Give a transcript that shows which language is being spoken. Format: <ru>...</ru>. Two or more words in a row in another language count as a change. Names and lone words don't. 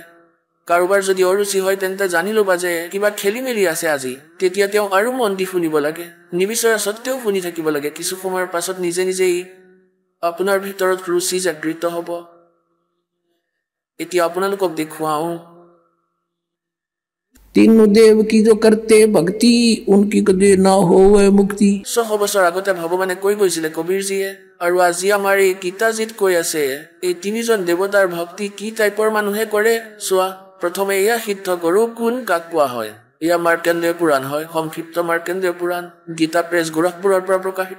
<as>কাৰোবাৰ যদি অৰুচি হয় তেন্তে জানি ল'বা যে কিবা খেলি মেলি আছে আজি। তেতিয়া তেওঁ আৰু মন দি শুনিব লাগে, নিবিচৰা সত্ত্বেও শুনি থাকিব লাগে। কিছু সময়ৰ পাছত নিজে নিজেই আপোনাৰ ভিতৰত ৰুচি জাগৃত হ'ব। এতিয়া আপোনালোকক দেখুৱাওঁ।</as> <hi>तीनों देव की जो करते भक्ति उनकी कदे ना होवे मुक्ति।</hi> <as>100 বছৰ আগতে ভগৱানে কৈ গৈছিলে কবিৰজীয়ে, আৰু আজি আমাৰ এই গীতাজীত কৈ আছে এই 3জন দেৱতাৰ ভক্তি কি টাইপৰ মানুহে কৰে চোৱা। প্ৰথমে এয়া সিদ্ধ গৰু গুণ কাক কোৱা হয়। এয়া মাৰ্কেন্দ্ৰীয় পুৰাণ হয়, সংক্ষিপ্ত মাৰ্কেন্দ্ৰীয় পুৰাণ, গীতা প্ৰেছ গোৰখপুৰৰ পৰা প্ৰকাশিত।</as>